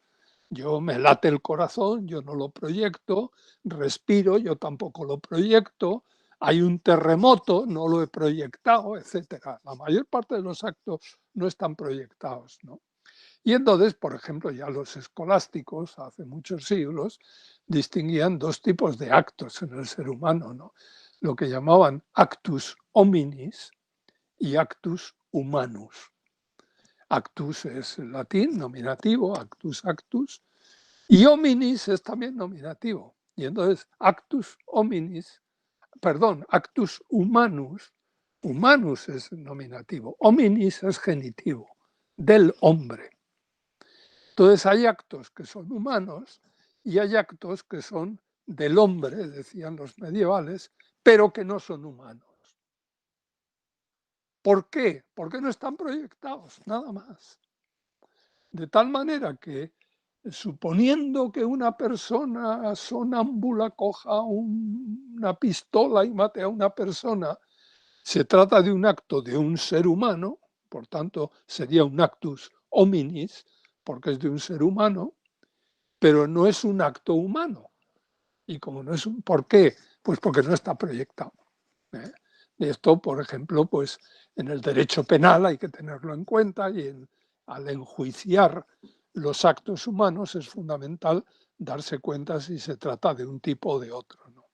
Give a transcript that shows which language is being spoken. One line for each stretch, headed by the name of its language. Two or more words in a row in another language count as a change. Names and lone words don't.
Spanish: Yo me late el corazón, yo no lo proyecto, respiro, yo tampoco lo proyecto, hay un terremoto, no lo he proyectado, etcétera. La mayor parte de los actos no están proyectados, ¿no? Y entonces, por ejemplo, ya los escolásticos, hace muchos siglos, distinguían dos tipos de actos en el ser humano, ¿no? Lo que llamaban
Latin: actus hominis
Spanish: y
Latin: actus humanus.
Spanish: Actus es latín, nominativo, actus, actus, y hominis es también nominativo. Y entonces,
Latin: actus hominis,
Spanish: perdón,
Latin: actus humanus,
Spanish: humanus es nominativo, hominis es genitivo, del hombre. Entonces hay actos que son humanos y hay actos que son del hombre, decían los medievales, pero que no son humanos. ¿Por qué? Porque no están proyectados, nada más. De tal manera que, suponiendo que una persona sonámbula coja una pistola y mate a una persona, se trata de un acto de un ser humano, por tanto sería un
Latin: actus hominis,
Spanish: porque es de un ser humano, pero no es un acto humano. Y como no es un, ¿por qué? Pues porque no está proyectado, ¿eh? Esto, por ejemplo, pues en el derecho penal hay que tenerlo en cuenta y al enjuiciar los actos humanos es fundamental darse cuenta si se trata de un tipo o de otro, ¿no?